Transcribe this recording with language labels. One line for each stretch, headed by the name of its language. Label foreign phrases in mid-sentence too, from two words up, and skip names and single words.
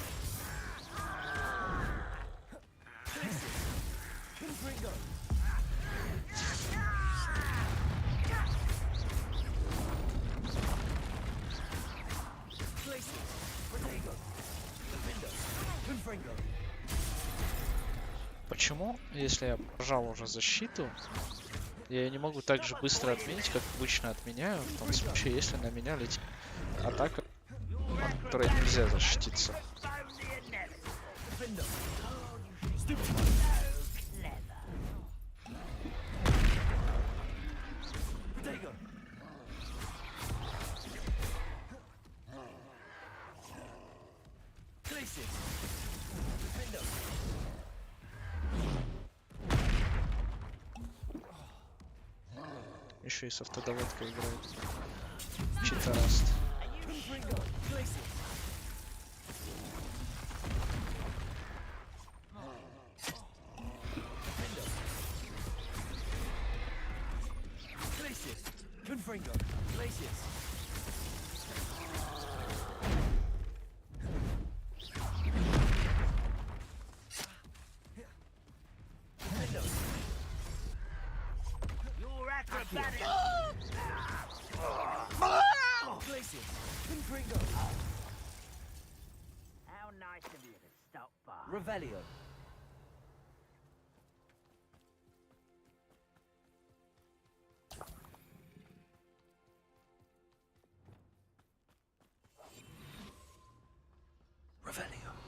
English: Glaciers. Confringo. Glaciers. Protego. Defender. Confringo.
Russian: Почему, если я прожал уже защиту, я не могу так же быстро отменить, как обычно отменяю, в том случае, если на меня летит атака, от которой нельзя защититься.
English: Postpone the inevitable. Defender. Oh, you think Stupid. you're so clever. Protego. Glaciers. Defender.
Russian: Еще и с автодоводкой играет. Читараст.
English: Confringo. Glaciers. Defender. Glaciers. Confringo. Glaciers. Defender. You're acrobatic. Glaciers. Confringo. How nice of you to stop by. Revelio. Revelio.